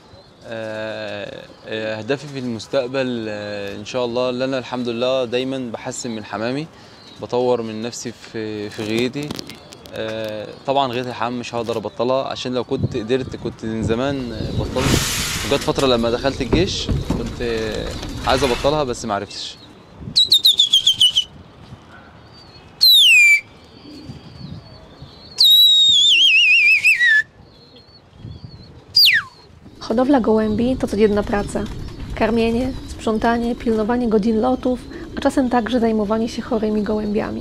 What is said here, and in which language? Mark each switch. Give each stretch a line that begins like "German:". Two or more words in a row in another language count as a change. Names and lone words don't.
Arabic: اهدافي في المستقبل ان شاء الله، اللي انا الحمد لله دايما بحسن من حمامي، بطور من نفسي في غيتي. طبعا غير الحمام مش هقدر ابطلها، عشان لو كنت قدرت كنت من زمان بطلت. وجت فتره لما دخلت الجيش كنت عايز ابطلها بس ما عرفتش.
Polish: Hodowla gołębi to codzienna praca. Karmienie, sprzątanie, pilnowanie godzin lotów, a czasem także zajmowanie się chorymi gołębiami.